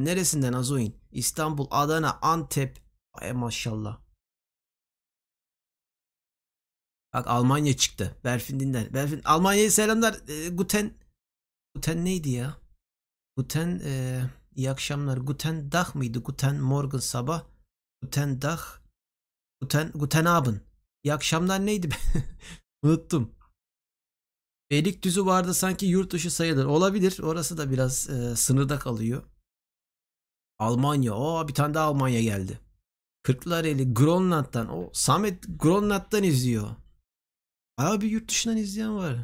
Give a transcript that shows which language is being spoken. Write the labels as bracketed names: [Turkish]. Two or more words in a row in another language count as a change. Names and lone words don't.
[Turkish] Neresinden Azoin? İstanbul, Adana, Antep. Ay maşallah. Bak, Almanya çıktı. Berfin dinler. Berfin, Almanya'ya selamlar. Guten neydi ya? Guten iyi akşamlar. [German] Guten Tag mıydı? Guten Morgen sabah. Guten Tag. Guten Abend. [Turkish] İyi akşamlar neydi? Unuttum. Beylikdüzü vardı sanki, yurt dışı sayılır. Olabilir. Orası da biraz sınırda kalıyor. Almanya. Bir tane daha Almanya geldi. Kırklareli, Grönland'dan. Samet Grönland'dan izliyor. Bayağı bir yurt dışından izleyen var.